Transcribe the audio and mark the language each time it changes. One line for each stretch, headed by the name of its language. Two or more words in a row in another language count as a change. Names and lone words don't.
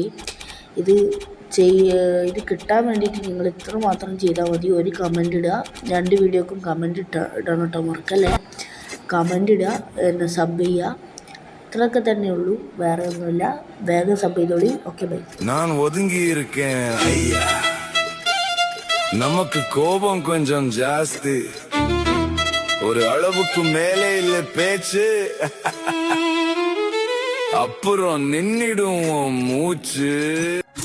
Malayalam: ഇത് കിട്ടാൻ വേണ്ടിയിട്ട് നിങ്ങൾ ഇത്ര മാത്രം ചെയ്താൽ മതി. ഒരു കമൻ്റ് ഇടുക, 2 വീഡിയോക്കും കമൻ്റ് ഇടണം കേട്ടോ, മറക്കല്ലേ. കമൻ്റ് ഇടുക, എന്നെ സബ് ചെയ്യുക, ഇത്രയൊക്കെ തന്നെ ഉള്ളൂ, വേറെ ഒന്നുമില്ല. വേഗം സബ് ചെയ്തോളി.
English: okay, bye.
Tamil: நான் ஒதுங்கி இருக்கேன் ஐயா, நமக்கு கோபம் கொஞ்சம் ஜாஸ்தி, ஒரு அளவுக்கு மேலே இல்ல பேச்சு, அப்புறம் நின்னிடும் மூச்சு.